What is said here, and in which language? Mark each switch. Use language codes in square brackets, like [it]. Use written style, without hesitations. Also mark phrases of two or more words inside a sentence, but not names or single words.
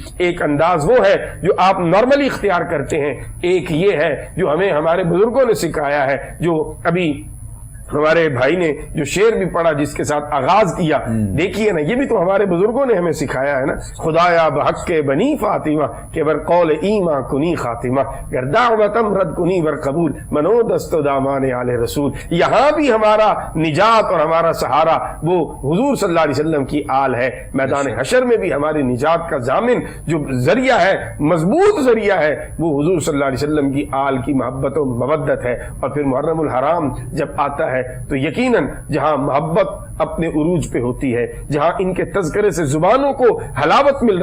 [ur] ایک انداز وہ ہے جو آپ نارملی اختیار کرتے ہیں، ایک یہ ہے جو ہمیں ہمارے بزرگوں نے سکھایا ہے، جو ابھی ہمارے بھائی نے جو شعر بھی پڑھا جس کے ساتھ آغاز کیا، دیکھیے نا یہ بھی تو ہمارے بزرگوں نے ہمیں سکھایا ہے نا، [fa] خدایا بحق کے بنی فاطمہ کہ بر قول ایما کنی خاتمہ، گر دعوتم رد کنی بر قبول منو دست و دامان آل رسول۔ [ur] یہاں بھی ہمارا نجات اور ہمارا سہارا وہ حضور [ar] صلی اللہ علیہ وسلم [ur] کی آل ہے، میدان حشر میں بھی ہماری نجات کا ضامن جو ذریعہ ہے، مضبوط ذریعہ ہے، وہ حضور [ar] صلی اللہ علیہ وسلم [ur] کی آل کی محبت و مودت ہے۔ اور پھر محرم الحرام جب آتا ہے تو یقیناً جہاں محبت اپنے عروج پہ ہوتی ہے، جہاں ان کے تذکرے سے زبانوں کو حلاوت مل